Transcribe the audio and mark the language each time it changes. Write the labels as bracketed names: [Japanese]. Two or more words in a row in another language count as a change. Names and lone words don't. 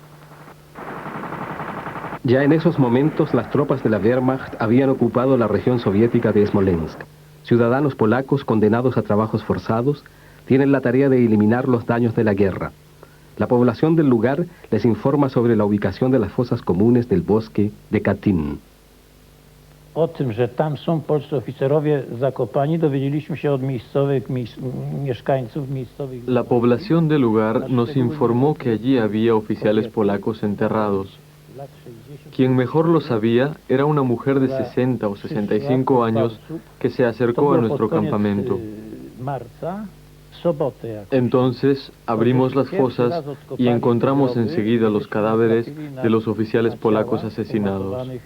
[Spanish] Ya en esos momentos las tropas de la Wehrmacht habían ocupado la región soviética de Smolensk. Ciudadanos polacos condenados a trabajos forzados tienen la tarea de eliminar los daños de la guerra. La población del lugar les informa sobre la ubicación de las fosas comunes del bosque de Katyn. [Polish] O tym, że tam są polscy oficerowie zakopani, dowiedzieliśmy się od miejscowych mieszkańców miejscowych. [Spanish] La población del lugar nos informó que allí había oficiales polacos enterrados. Quien mejor lo sabía era una mujer de 60 o 65 años que se acercó a nuestro campamento. Entonces abrimos las fosas y encontramos enseguida los cadáveres de los oficiales polacos asesinados.